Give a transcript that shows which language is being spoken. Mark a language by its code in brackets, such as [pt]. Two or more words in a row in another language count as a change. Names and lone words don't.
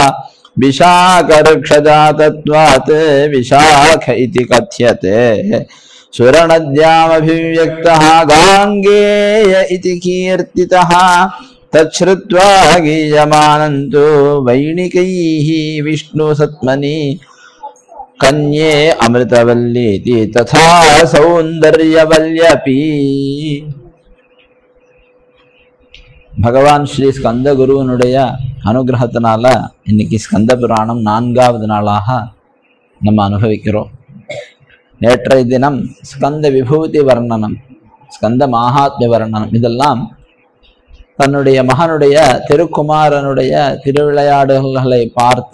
[sa] विशाखऋक्षजातत्वात् विशाख इति कथ्यते सुरनद्यामभिव्यक्तः गाङ्गेय इति कीर्तितः तच्छ्रुत्वा गीयमानं तु वैणिकैः विष्णुसत्मनि कन्ये अमृतवल्लीति तथा सौन्दर्यवल्यपि [ta] பகவான் ஸ்ரீ ஸ்கந்த குருவனுடைய அனுகிரகத்தினால இன்னைக்கு ஸ்கந்த புராணம் 4வது நாளாக நம்ம அனுபவிக்கிறோம். நேற்றைய தினம் ஸ்கந்த விபூதி வர்ணனம், ஸ்கந்த மகாத்மிய வர்ணனம், இதெல்லாம் தன்னுடைய மகனுடைய திருக்குமாரனுடைய திருவிளையாடுகளை பார்த்து